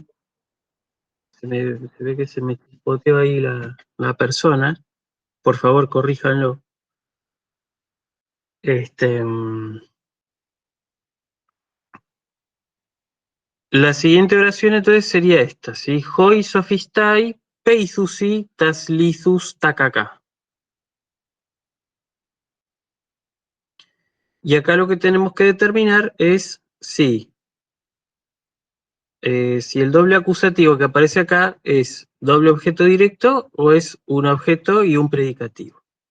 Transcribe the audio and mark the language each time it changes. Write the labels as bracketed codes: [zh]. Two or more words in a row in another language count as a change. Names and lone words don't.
[es] Se ve que se me chispoteó ahí la persona. Por favor, corríjanlo. La siguiente oración entonces sería esta, ¿sí? [el] Οἱ σοφισταὶ πείθουσι τὰς λίθους τὰ κακά. [es] Y acá lo que tenemos que determinar es si el doble acusativo que aparece acá es doble objeto directo o es un objeto y un predicativo.